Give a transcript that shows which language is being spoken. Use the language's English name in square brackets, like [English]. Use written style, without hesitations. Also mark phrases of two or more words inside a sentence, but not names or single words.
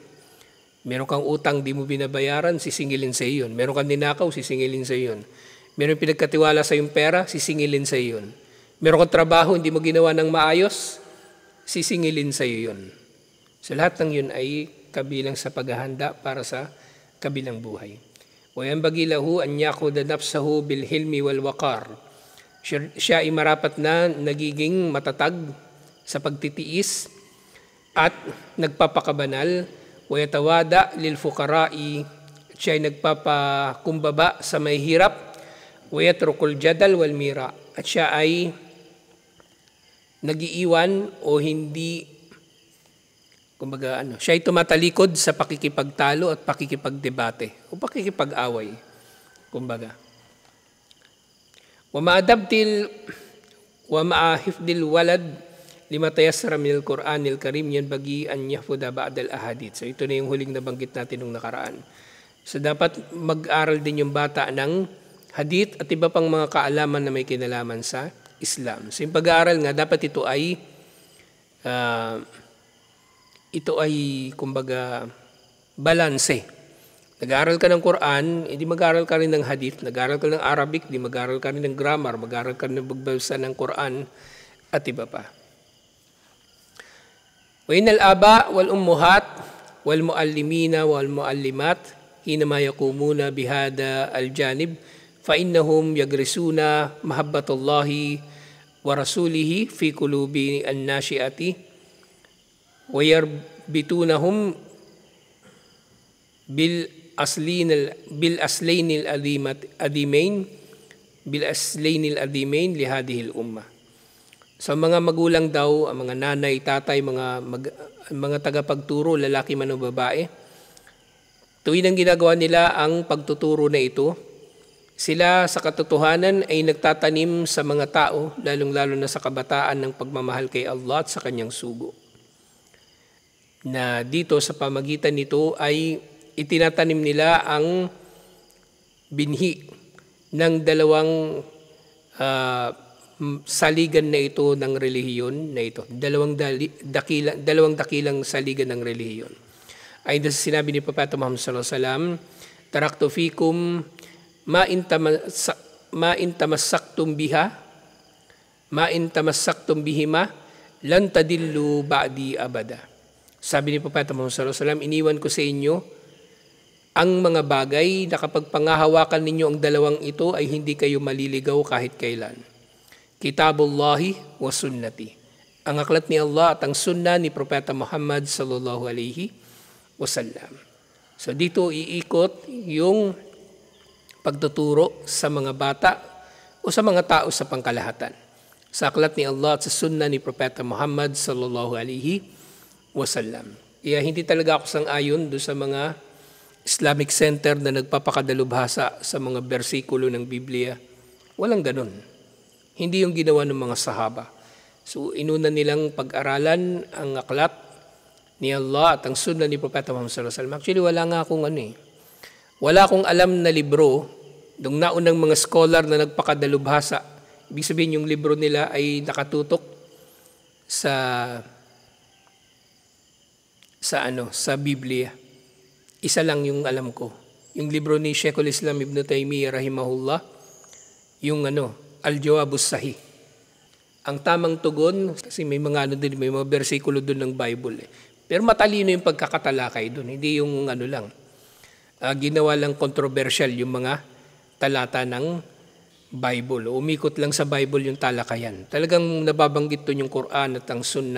[Filipino] Meron kang utang di mo binabayaran, sisingilin sa iyon. Meron kang ninakaw, sisingilin sa iyon. Meron pinagkatiwala sa iyong pera, sisingilin sa iyon. Meron kang trabaho, hindi mo ginawa ng maayos, sisingilin sa iyo yun. So lahat ng yun ay kabilang sa paghahanda para sa kabilang buhay. [Arabic] وَيَنْبَغِي لَهُ أَنْ يَأْخُذَ نَفْسَهُ بِالْحِلْمِ وَالْوَقَارِ. [Filipino] Siya ay marapat na nagiging matatag sa pagtitiis at nagpapakabanal. [Arabic] وَيَتَوَادَ لِلْفُقَرَاءِ. [Filipino] Siya ay nagpapakumbaba sa may hirap. [Arabic] وَيَتْرُكُ الْجَدَلْ وَالْمِرَى. [Filipino] At siya ay nagiiwan o hindi, kumbaga siya ay tumatalikod sa pakikipagtalo at pakikipagdebate o pakikipag-away, kumbaga. [Arabic] ومع حفظ الولد لما تيسر من القرآن الكريم ينبغي أن يحفظ بعض الأحاديث. [Filipino] So ito na yung huling nabanggit natin nung nakaraan. So dapat mag-aral din yung bata ng hadith at iba pang mga kaalaman na may kinalaman sa Islam. So yung pag-aaral nga, dapat ito ay kumbaga balanse. Nag-aaral ka ng Quran, hindi mag-aaral ka rin ng hadith. Nag-aaral ka ng Arabic, hindi mag-aaral ka rin ng grammar. Mag-aaral ka rin ng pagbasa ng Quran at iba pa. [Arabic] وإن الآباء والأمهات والمعلمين والمعلمات حينما يقومون بهذا الجانب فإنهم يغرسون محبة الله ورسوله في قلوب الناشئة ويربطونهم بالأصلين العظيمين لهذه الأمة. [Filipino] Sa mga magulang daw, ang mga nanay, tatay, mga tagapagturo, lalaki man o babae, tuwing ang ginagawa nila ang pagtuturo na ito, sila sa katotohanan ay nagtatanim sa mga tao, lalong-lalo na sa kabataan ng pagmamahal kay Allah at sa kanyang sugo. Na dito sa pamagitan nito ay itinatanim nila ang binhi ng dalawang saligan na ito ng relihiyon na ito. Dalawang dakilang saligan ng relihiyon. Ay sa sinabi ni Propeta Muhammad [Arabic] صلى الله عليه وسلم, تركت فيكم ما إن تمسكتم بهما لن تضلوا بعدي أبدا. [Filipino] Sabi ni Propeta Muhammad [Arabic] صلى الله عليه وسلم, [Filipino] iniwan ko sa inyo ang mga bagay na kapag pangahawakan ninyo ang dalawang ito ay hindi kayo maliligaw kahit kailan. [Arabic] كتاب الله وسنتي. [Filipino] Ang aklat ni Allah at ang sunnah ni Propeta Muhammad [Arabic] صلى الله عليه وسلم. [Filipino] So dito iikot yung pagtuturo sa mga bata o sa mga tao sa pangkalahatan. Sa aklat ni Allah at sa sunnah ni Propeta Muhammad [Arabic] صلى الله عليه وسلم. [Filipino] Hindi talaga ako sang-ayon doon sa mga Islamic Center na nagpapakadalubhasa sa mga bersikulo ng Biblia. Walang ganun. Hindi yung ginawa ng mga sahaba. So inuna nilang pag-aralan ang aklat ni Allah at ang sunna ni Propeta Muhammad [Arabic] صلى الله عليه وسلم. [Filipino] Actually, wala nga akong wala akong alam na libro, nung naunang mga scholar na nagpakadalubhasa. Ibig sabihin yung libro nila ay nakatutok sa Biblia. Isa lang yung alam ko. Yung libro ni Sheikhul Islam Ibn Taymiyyah rahimahullah, yung Al-Jawabus Sahih. Ang tamang tugon, kasi may mga may mga bersikulo doon ng Bible. Pero matalino yung pagkakatalakay doon. Hindi yung lang. Ginawa lang controversial yung mga talata ng Bible. Umikot lang sa Bible yung talakayan. Talagang nababanggit doon yung Quran at ang Sunnah.